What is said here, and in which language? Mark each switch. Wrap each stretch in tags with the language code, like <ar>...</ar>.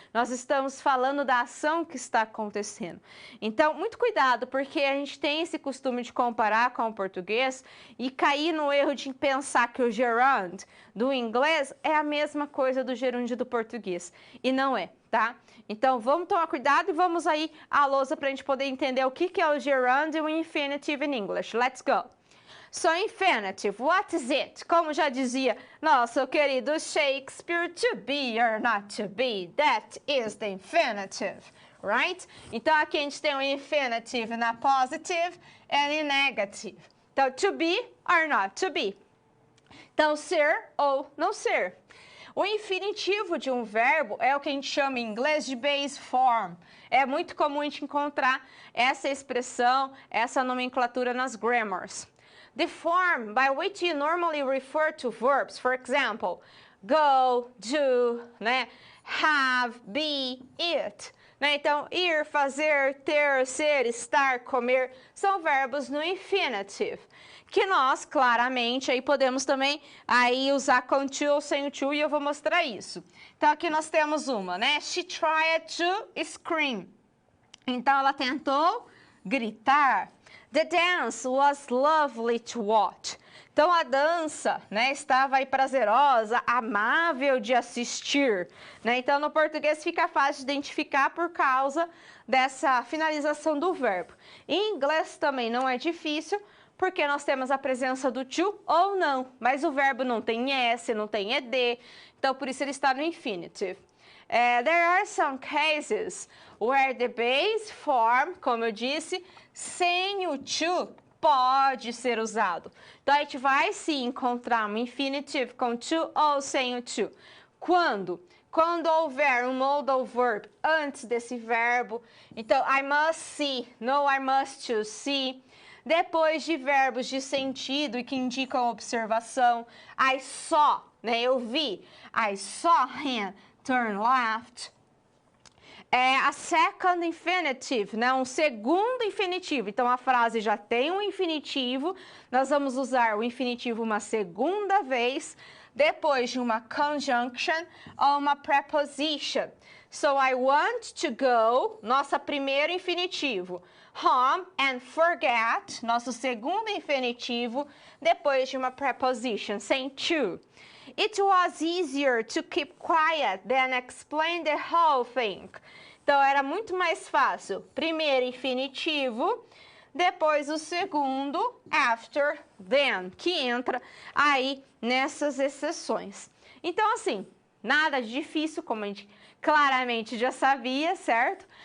<pt>Nós estamos falando da ação que está acontecendo. Então, muito cuidado, porque a gente tem esse costume de comparar com o português e cair no erro de pensar que o gerund do inglês é a mesma coisa do gerúndio do português. E não é, tá? Então, vamos tomar cuidado e vamos aí à lousa para a gente poder entender o que é o gerund e o infinitive</pt> <en>in English. Let's go! So, infinitive, what is it?</en> <pt>Como já dizia nosso querido</pt> <en>Shakespeare, to be or not to be, that is the infinitive, right?</en> <pt>Então, aqui a gente tem o infinitive na positive</pt> <en>and in negative.</en> <pt>Então,</pt> <en>to be or not to be.</en> <pt>Então, ser ou não ser. O infinitivo de um verbo é o que a gente chama em inglês de base form. É muito comum a gente encontrar essa expressão, essa nomenclatura nas grammars.</pt> <en>The form by which you normally refer to verbs, for example, go, do, né? Have, be, eat. Né?</en> <pt>Então, ir, fazer, ter, ser, estar, comer, são verbos no infinitive, que nós, claramente, aí podemos também aí usar com to ou sem o to, e eu vou mostrar isso. Então, aqui nós temos uma, né?</pt> <en>She tried to scream.</en> <pt>Então, ela tentou gritar.</pt> <en>The dance was lovely to watch.</en> <pt>Então, a dança, né, estava aí prazerosa, amável de assistir. Né? Então, no português fica fácil de identificar por causa dessa finalização do verbo. Em inglês também não é difícil, porque nós temos a presença do to ou não, mas o verbo não tem S, não tem ED, então por isso ele está no infinitive.</pt> <en>There are some cases where the base form,</en> <pt>como eu disse, sem o to, pode ser usado. Então, a gente vai sim encontrar um infinitive com to ou sem o to. Quando? Quando houver um modal verb antes desse verbo.</pt> <en>Então, I must see, no, I must to see.</en> <pt>Depois de verbos de sentido e que indicam observação.</pt> <en>I saw, né,</en> <pt>eu vi.</pt> <en>I saw him turn left. A second infinitive,</en> <pt>né? Um segundo infinitivo. Então, a frase já tem um infinitivo, nós vamos usar o infinitivo uma segunda vez, depois de uma conjunction ou uma preposition.</pt> <en>So, I want to go,</en> <pt>nosso primeiro infinitivo.</pt> <en>Home and forget,</en> <pt>nosso segundo infinitivo, depois de uma preposition, sem to.</pt> <en>It was easier to keep quiet than explain the whole thing.</en> <pt>Então, era muito mais fácil. Primeiro infinitivo, depois o segundo, after, then, que entra aí nessas exceções. Então, assim, nada de difícil, como a gente claramente já sabia, certo?</pt>